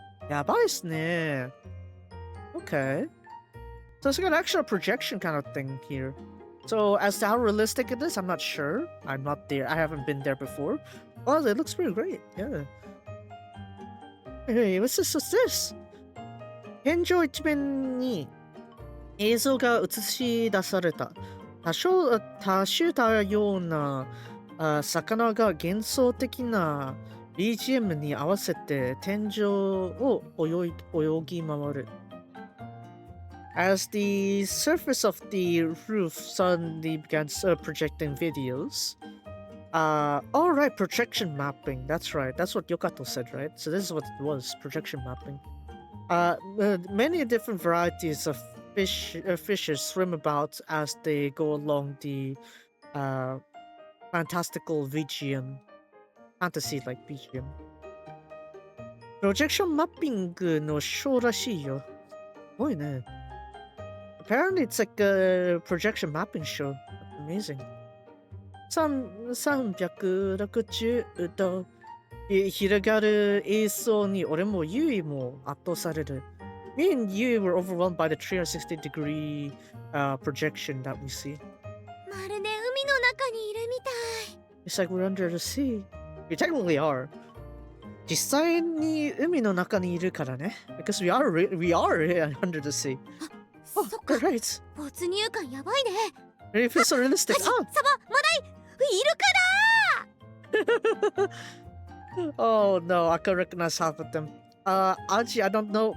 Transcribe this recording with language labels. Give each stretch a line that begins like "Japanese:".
Japanese: やばいっすね.Okay.
English: So it's like an actual projection kind of thing here. So as to how realistic it is, I'm not sure. I'm not there. I haven't been there before. Oh, it looks pretty great. Yeah. Hey, what's this? What's this?
Japanese: 天井一面に映像が映し出された。多種多様な魚が幻想的な BGM に合わせて天井を泳ぎ回る。
English: As the surface of the roof suddenly began projecting videos. All right, projection mapping. That's right. That's what Yokato said, right? So this is what it was, projection mapping. Many different varieties of fishes swim about as they go along the fantastical BGM. Fantasy-like BGM.
Japanese: Projection mapping のショーらしいよ。すごいね。
English: Apparently it's like a projection mapping show. Amazing.
Japanese: 360度広がる映像に俺もユイも圧倒される。
English: Me and Yui were overwhelmed by the 360-degree projection that we see.
Japanese: まるで海の中にいるみたい。
English: It's like we're under the sea. We technically are.
Japanese: 実際に海の中にいるからね。
English: Because we are under the sea.
Japanese: そっか。
English: Right.
Japanese: 没入感やばいね。
English: It feels so realistic.
Japanese: サバ、マダイ、イルカだ
English: Oh no, I can recognize half of them. Aji, I don't know.